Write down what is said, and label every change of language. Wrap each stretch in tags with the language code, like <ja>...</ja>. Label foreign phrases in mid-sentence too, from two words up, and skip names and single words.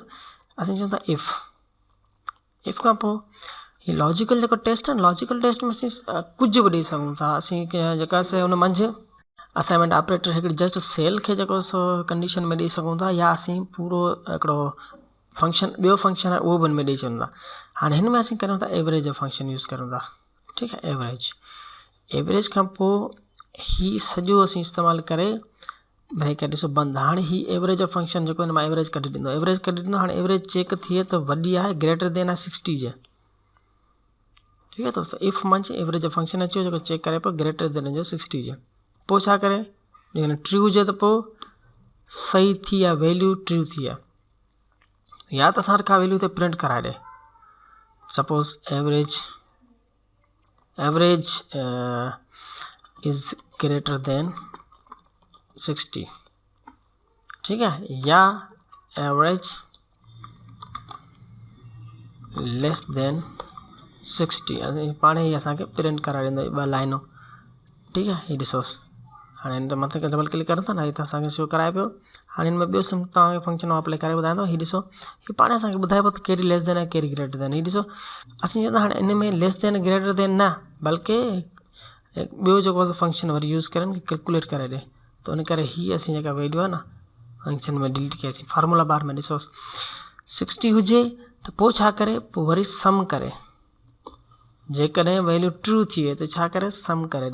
<sd>असीं चऊं था इफ़ खां पोइ हीअ लॉजिकल जेको टेस्ट आहे न,</sd> <en>logical test</en> <sd>में असीं कुझु बि ॾेई सघूं था। असीं जेका से हुन मंझि</sd> <en>assignment operator</en> <sd>हिकिड़ी</sd> <en>just cell</en> <sd>खे जेको सो कंडीशन में ॾेई सघूं था, या असीं पूरो हिकिड़ो फंक्शन ॿियो फंक्शन आहे उहो बि में ॾेई सघूं था। हाणे हिन में असीं करूं था एवरेज जो</sd> <en>function use</en> <sd>करूं था। ठीकु आहे, एवरेज खां पोइ ही सॼो असीं इस्तेमालु करे ब्रैकेट ॾिसो बंदि। हाणे ही एवरेज जो फंक्शन जेको हिन मां एवरेज कढी ॾींदो। हाणे एवरेज चेक थिए त वॾी आहे</sd> <en>greater than</en> <sd>आहे 60 जे। ठीकु आहे दोस्तों, इफ़ मंझि एवरेज जो फंक्शन अची जेको चेक करे पियो</sd> <en>greater than</en> <sd>जो 60 जे। पोइ छा करे, जेकॾहिं ट्रू हुजे त पोइ सही थी आहे,</sd> <en>value true</en> <sd>थी आहे, या त असां का वैल्यू ते प्रिंट कराए ॾे।</sd> <en>suppose average is greater than 60.</en> <hi>ठीक है,</hi> <sd>या</sd> <en>average less than</en> <sd>60 पाणे ही असांखे प्रिंट कराए ॾींदो ॿ लाइनूं।</sd> <hi>ठीक है,</hi> <sd>ये ॾिसोसि। हाणे हिन ते मथे</sd> <en>double click</en> <sd>करूं था न, हिते असांखे शो कराए पियो। हाणे हिन में ॿियो सिम तव्हांखे</sd> <en>function apply</en> <sd>करे ॿुधाईंदो। हीअ ॾिसो, हीअ पाणे असांखे ॿुधाइबो त कहिड़ी</sd> <en>less than</en> <sd>आहे कहिड़ी</sd> <en>greater than.</en> <sd>हीअ ॾिसो, असीं चवंदा हाणे इन में</sd> <en>less than greater than</en> <sd>न, बल्कि ॿियो जेको फंक्शन वरी यूज़ करे कैलकुलेट करे ॾिए। त उन करे हीअ असीं जेका वैल्यू आहे न फंक्शन में डिलीट कयोसीं।</sd> <en>formula bar</en> <sd>में ॾिसोसि 60 हुजे त पोइ छा करे, पोइ वरी सम करे। जेकॾहिं</sd> <en>value true</en> <sd>थिए त छा करे, सम करे।</sd>